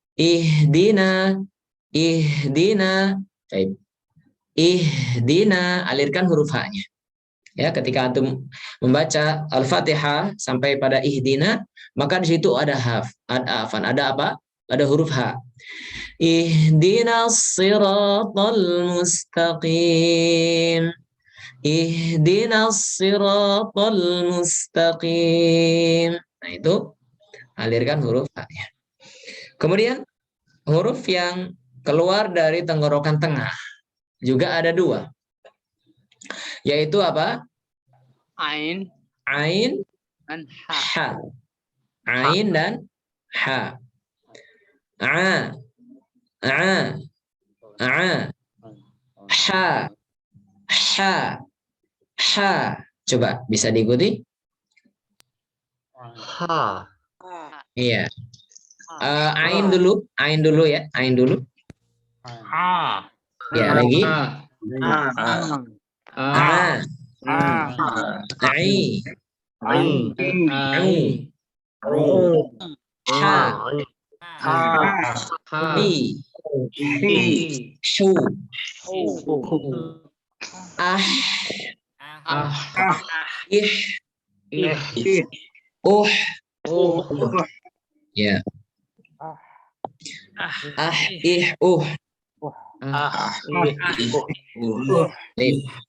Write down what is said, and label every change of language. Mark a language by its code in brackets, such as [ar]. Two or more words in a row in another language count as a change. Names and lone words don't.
[id] Taib. Ihdina, alirkan huruf H-nya. Ya, ketika antum membaca Al-Fatihah sampai pada ihdina, maka di situ ada ada apa? Ada huruf H. [ar] اهدنا الصراط المستقيم. اهدنا الصراط المستقيم. [id] Nah, itu alirkan huruf ha-nya. Kemudian huruf yang keluar dari tenggorokan tengah juga ada 2. Yaitu apa? Ain Ain, dan ha. ha. Ain dan ha. A, a, a. Ha, ha, ha. Coba bisa diikuti? Ha. Iya. Ain dulu ya, ain dulu. Ha. Ya, lagi. Ha. A, ai, au, ha, hi, shu, ah, ih, ya, ih, Baik.